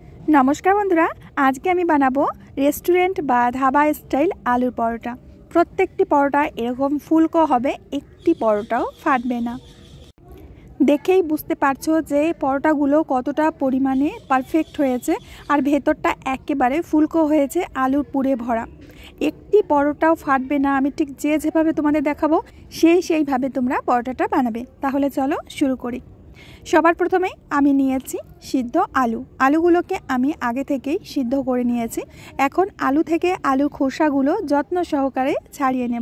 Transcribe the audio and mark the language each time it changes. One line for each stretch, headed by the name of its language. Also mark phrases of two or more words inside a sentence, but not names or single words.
Bangla: নমস্কার বন্ধুরা আজকে আমি বানাবো রেস্টুরেন্ট বা ধাবা স্টাইল আলুর পরোটা। প্রত্যেকটি পরোটা এরকম ফুলকো হবে, একটি পরোটাও ফাটবে না। দেখেই বুঝতে পারছো যে পরোটাগুলো কতটা পরিমাণে পারফেক্ট হয়েছে আর ভেতরটা একেবারে ফুলকো হয়েছে আলুর পুরে ভরা। একটি পরোটাও ফাটবে না। আমি ঠিক যেভাবে তোমাদের দেখাবো সেইভাবে তোমরা পরোটাটা বানাবে। তাহলে চলো শুরু করি। সবার প্রথমে আমি নিয়েছি সিদ্ধ আলু। আলুগুলোকে আমি আগে থেকেই সিদ্ধ করে নিয়েছি। এখন আলু থেকে আলুর খোসাগুলো যত্ন সহকারে ছাড়িয়ে নেব।